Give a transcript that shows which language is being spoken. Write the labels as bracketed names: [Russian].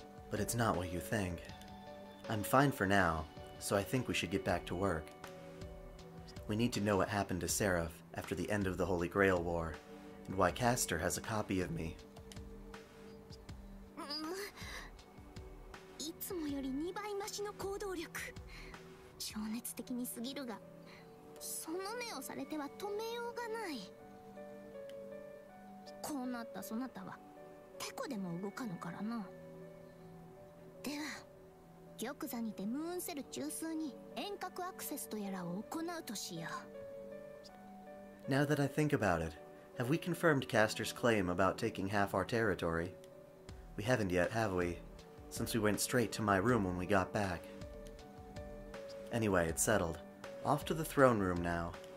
[English] But it's not what you think. I'm fine for now, so I think we should get back to work. We need to know what happened to Seraph after the end of the Holy Grail War, and why Caster has a copy of me. [Japanese] いつもより2倍増しの行動力。情熱的に過ぎるが、その目をされては止めようがない。こうなったそなたはテコでも動かぬからな。では玉座にてムーンセル中枢に遠隔アクセスとやらを行うとしよう。 [English] Now that I think about it, have we confirmed Caster's claim about taking half our territory? We haven't yet, have we? Since we went straight to my room when we got back. Anyway, it's settled. Off to the throne room now.